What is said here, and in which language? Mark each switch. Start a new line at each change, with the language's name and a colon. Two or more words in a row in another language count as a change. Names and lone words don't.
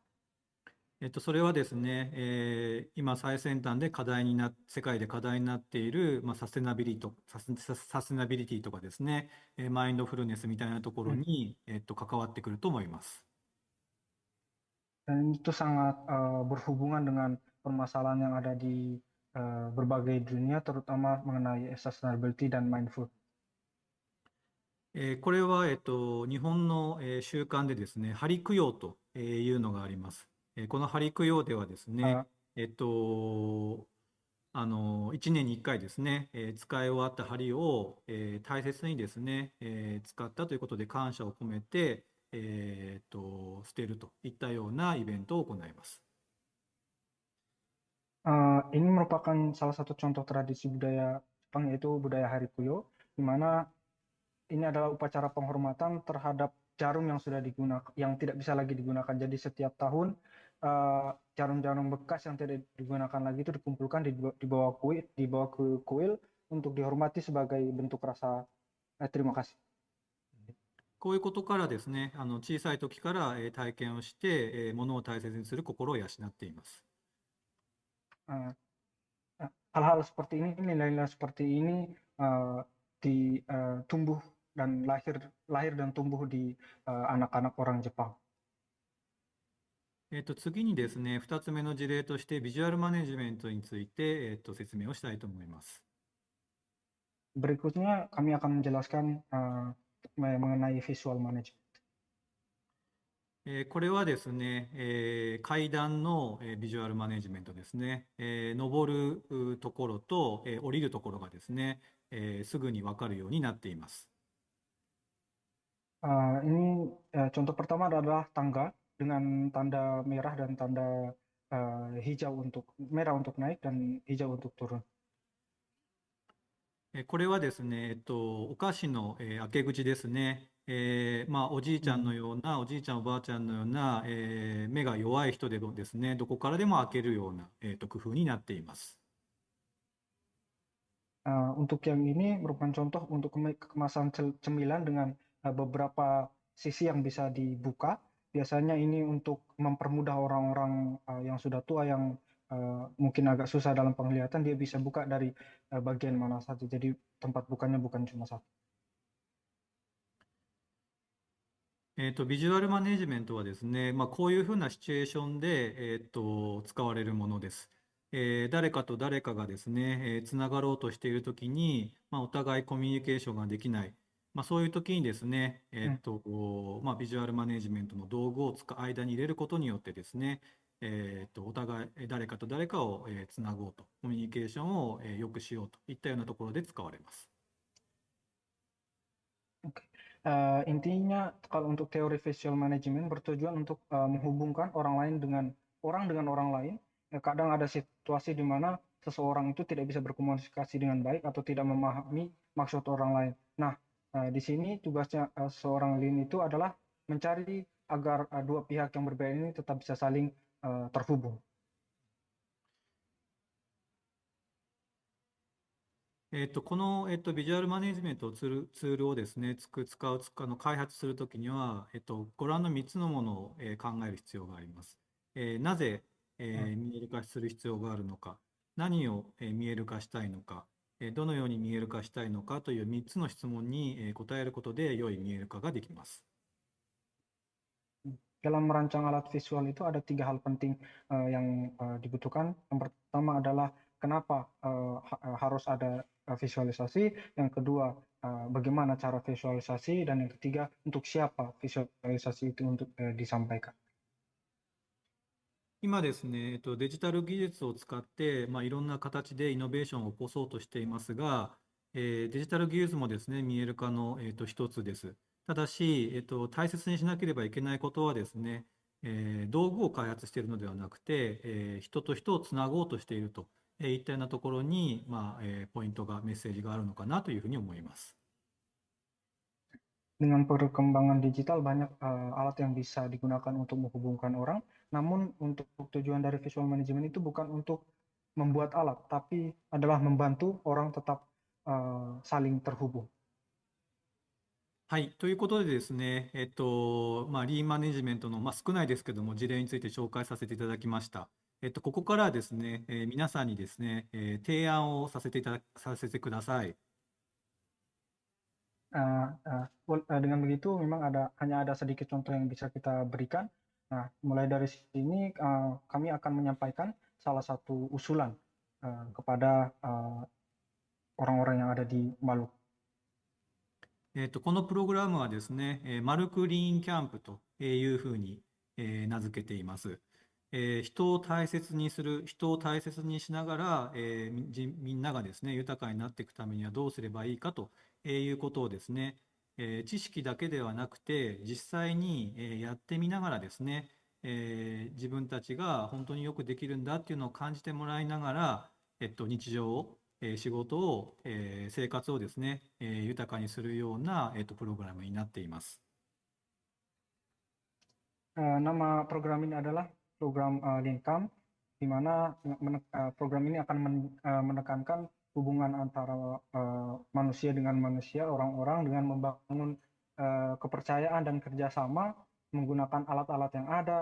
Japanese: それはですね、今最先端で世界で課題になっている、サステナビリティとかですね、マインドフルネスみたいなところに、関わってくると思います。
Indonesian: Dan itu sangat berhubungan dengan permasalahan yang ada di berbagai dunia, terutama mengenai sustainability dan mindful.
Japanese: これは、日本の、習慣でですね、針供養というのがあります。この針供養ではですね、1年に1回ですね、使い終わった針を、大切にですね、使ったということで感謝を込めて、捨てるといったようなイベントを行います。
Indonesian: Ini merupakan salah satu contoh tradisi budaya Jepang, yaitu budaya Hari Kuyo, di mana ini adalah upacara penghormatan terhadap jarum yang sudah digunakan, yang tidak bisa lagi digunakan. Jadi setiap tahun jarum-jarum bekas yang tidak digunakan lagi itu dikumpulkan dibawa ke kuil untuk dihormati sebagai bentuk rasa terima kasih.
Japanese: こういうことからですね、小さい時から、体験をして、物を大切にする心を養っています。
Indonesian: Hal-hal seperti ini, nilai-nilai seperti ini tumbuh dan lahir dan tumbuh di anak-anak orang Jepang.
Japanese: 次にですね、2つ目の事例としてビジュアルマネジメントについて、説明をしたいと思います。
Indonesian: Berikutnya kami akan menjelaskan mengenai
English: visual management.
Japanese: これはですね、階段の、ビジュアルマネジメントですね。登るところと、降りるところがですね、すぐに分かるようになっています。
Indonesian: Ini contoh pertama adalah tangga dengan tanda merah dan tanda merah untuk naik dan hijau untuk turun.
Japanese: これはですね、お菓子の、開け口ですね。おじいちゃんのような、おじいちゃんおばあちゃんのような、目が弱い人でもですね、どこからでも開けるような、工夫になっています。
Indonesian: Untuk yang ini merupakan contoh untuk kemasan cemilan dengan beberapa sisi yang bisa dibuka. Biasanya ini untuk mempermudah orang-orang yang sudah tua yang mungkin agak susah dalam penglihatan, dia bisa buka dari bagian mana saja. Jadi tempat bukanya bukan cuma satu.
Japanese: ビジュアルマネジメントはですね、こういうふうなシチュエーションで、使われるものです。誰かと誰かがですね、つながろうとしているときに、お互いコミュニケーションができない、そういうときにですね、ビジュアルマネジメントの道具を間に入れることによってですね、お互い誰かと誰かをつなごうと、コミュニケーションを良くしようといったようなところで使われます。
Indonesian: Intinya kalau untuk teori
English: visual management
Indonesian: bertujuan untuk menghubungkan orang lain dengan orang lain. Kadang ada situasi di mana seseorang itu tidak bisa berkomunikasi dengan baik atau tidak memahami maksud orang lain. Nah, di sini tugasnya seorang lean itu adalah mencari agar dua pihak yang berbeda ini tetap bisa saling terhubung.
Japanese: この、ビジュアルマネジメントツールをですね、開発するときには、ご覧の3つのものを、考える必要があります。なぜ、見える化する必要があるのか、何を、見える化したいのか、どのように見える化したいのかという3つの質問に、答えることで良い見える化ができます。
Indonesian: Dalam merancang alat visual itu ada 3 hal penting yang dibutuhkan. Yang pertama adalah kenapa harus ada visualisasi, yang kedua bagaimana cara visualisasi, dan yang ketiga untuk siapa visualisasi itu untuk disampaikan.
Japanese: 今ですね、デジタル技術を使って、いろんな形でイノベーションを起こそうとしていますが、デジタル技術もですね、見える化の、一つです。ただし、大切にしなければいけないことはですね、道具を開発しているのではなくて、人と人をつなごうとしているといったようなところに、ポイントが、メッセージがあるのかなというふうに思います。
Indonesian: Dengan perkembangan digital banyak alat yang bisa digunakan untuk menghubungkan orang, namun untuk tujuan dari
English: visual management
Indonesian: itu bukan untuk membuat alat, tapi adalah membantu orang tetap saling terhubung.
Japanese: はい、ということでですね、リーンマネジメントの、少ないですけども、事例について紹介させていただきました。ここからはですね、皆さんにですね、提案をさせてください。
Indonesian: Dengan begitu memang hanya ada sedikit contoh yang bisa kita berikan. Nah, mulai dari sini kami akan menyampaikan salah satu usulan kepada orang-orang yang ada di Maluku.
Japanese: このプログラムはですね、マルクリーンキャンプというふうに名付けています。人を大切にする、人を大切にしながら、みんながですね、豊かになっていくためにはどうすればいいかということをですね、知識だけではなくて、実際にやってみながらですね、自分たちが本当によくできるんだっていうのを感じてもらいながら、日常を仕事を、生活をですね、豊かにするような、プログラムになっています。
Indonesian: Nama program ini adalah program Lean Camp, di mana program ini akan menekankan hubungan antara manusia dengan manusia, orang-orang dengan membangun kepercayaan dan kerjasama menggunakan alat-alat yang ada.